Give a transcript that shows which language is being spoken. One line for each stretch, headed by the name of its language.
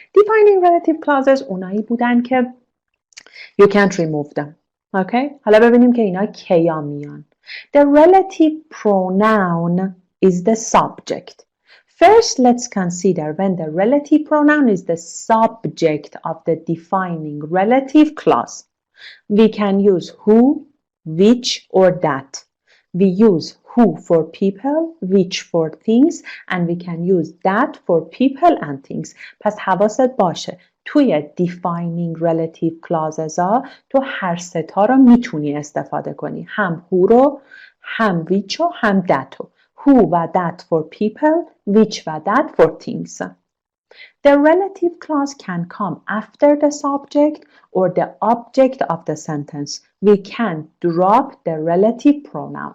English: Defining relative clauses
Persian: اونایی بودن که
English: you can't remove them. Okay?
Persian: حالا ببینیم که اینا کیا میان.
English: The relative pronoun is the subject. First, let's consider when the relative pronoun is the subject of the defining relative clause. We can use who, which, or that. We use who for people, which for things, and we can use that for people and things.
Persian: پس حواست باشه توی defining relative clauses ها تو هر سه تا رو میتونی استفاده کنی. هم who رو، هم which رو، هم that رو.
English: Who و that for people, which و that for things. The relative clause can come after the subject or the object of the sentence. We can drop the relative pronoun.